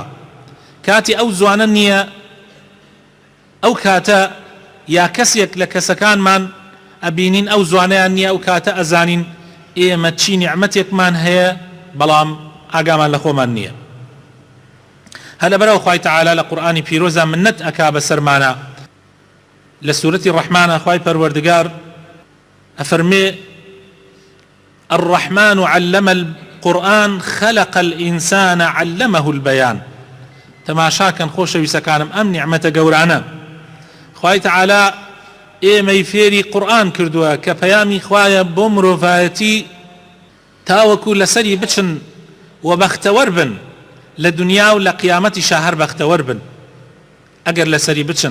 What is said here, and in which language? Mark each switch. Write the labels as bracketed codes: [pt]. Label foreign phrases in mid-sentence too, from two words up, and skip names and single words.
[ckb] کاتی ئەو زوانە نییە، ئەو کاتە یا کەسێک لە کەسەکانمان ئەبینین ئەو زوانەیان نییە، ئەو کاتە ئەزانین ئێمە چی نیعمەتێکمان هەیە بەڵام ئاگامان لە خۆمان نییە. هەر لەبەرەوە خوای تەعالی لە قورئانی پیرۆزە منەت ئەکا بەسەرمانە. لە سوورەتی ڕەحمانە خوای پەروەردگار ئەفەرمێ [ar] الرحمن علم القرآن خلق الإنسان علمه البيان. [ckb] تەماشاکەن خۆشەویستەکانم ئەم نیعمەتە گەورانە. خوای تەعالی ئێمەی فێری قورئان کردووە کە پەیامی خوایە بۆ مرۆڤایەتی تاوەکو لەسەری بچن و بەختەوەر بن لە دنیا و لە قیامەتیشا هەر بەختەوەر بن ئەگەر لەسەری بچن.